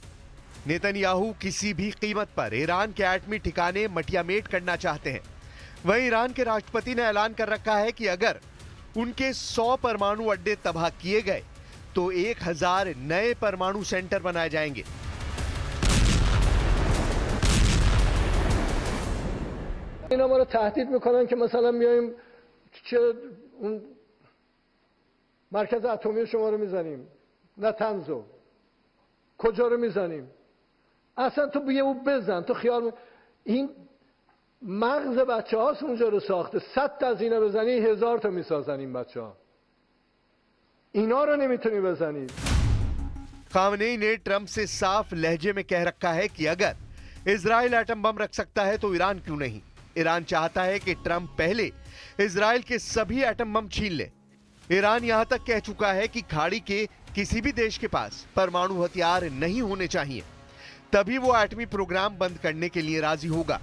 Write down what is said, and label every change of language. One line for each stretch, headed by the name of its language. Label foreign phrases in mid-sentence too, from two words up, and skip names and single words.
Hindi: नेतन्याहू किसी भी कीमत पर ईरान के एटमी ठिकाने मटियामेट करना चाहते हैं। वहीं ईरान के राष्ट्रपति ने ऐलान कर रखा है कि अगर उनके 100 परमाणु अड्डे तबाह किए गए तो 1000 नए परमाणु सेंटर बनाए जाएंगे।
Persian: اینا ما رو تهدید میکنن که مثلا میایم چه اون مرکز اتمی شما رو میزنیم، نه تنزو کجا رو میزنیم، اصلا تو بیا اون بزن، تو خیال این مغز بچه هاست اونجا رو ساخته. 100 تا از اینا بزنی 1000 تا میسازن این بچه ها. اینا رو نمیتونی بزنید.
Hindi: खामनेई ने ट्रंप से साफ लहजे में कह रखा है कि अगर इजराइल
English: atom bomb
Hindi: रख सकता है तो ईरान क्यों नहीं। ईरान चाहता है कि ट्रंप पहले इजराइल के सभी
English: atom bomb
Hindi: छीन ले। ईरान यहां तक कह चुका है कि खाड़ी के किसी भी देश के पास परमाणु हथियार नहीं होने चाहिए, तभी वो एटमी प्रोग्राम बंद करने के लिए राजी होगा।